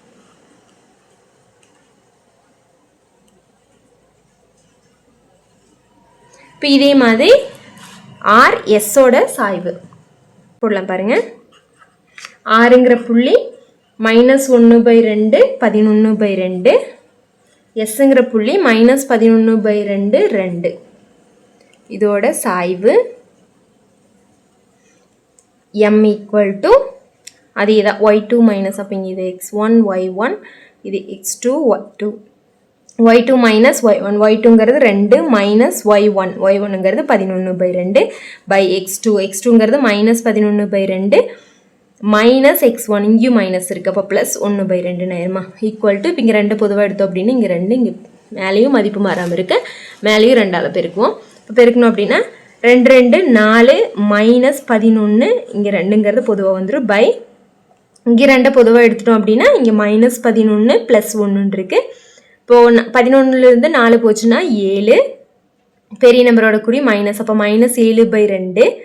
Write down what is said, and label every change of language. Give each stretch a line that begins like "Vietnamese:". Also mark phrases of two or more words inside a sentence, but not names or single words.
Tamil: இப்போ இதே மாதிரி RSஓட சாய்வு போடலாம் பாருங்க Rங்கிற புள்ளி -1/2 11/2 Sங்கிற புள்ளி -11/2 2 இதோட சாய்வு M = அதே தான் y2 - அப்போ இங்கே இது x1 y1 இது x2 y2 y2 - y1 y2ங்கிறது 2 -y1 y1ங்கிறது 11/2 x2 x2ங்கிறது -11/2 -x1 இங்கேயும் மைனஸ் இருக்குது அப்போ +1/2 நேரமா
English: equal to
Tamil: இப்போ இங்கே 2 பொதுவாக எடுத்தோம் அப்படின்னு இங்கே 2 இங்கே மேலேயும் மதிப்பு மாறாமல் இருக்கு மேலேயும் 2ஆல் பெருக்குவோம் இப்போ பெருக்கணும் அப்படின்னா 2 2 4 -11 இங்கே 2ங்கிறது பொதுவாக வந்துடும் இங்கே 2 பொதுவாக எடுத்துட்டோம் அப்படின்னா இங்கே -11 +1 இருக்குது இப்போது 11லேருந்து 4 போச்சுன்னா 7 பெரிய நம்பரோட குறி மைனஸ் அப்போ -7/2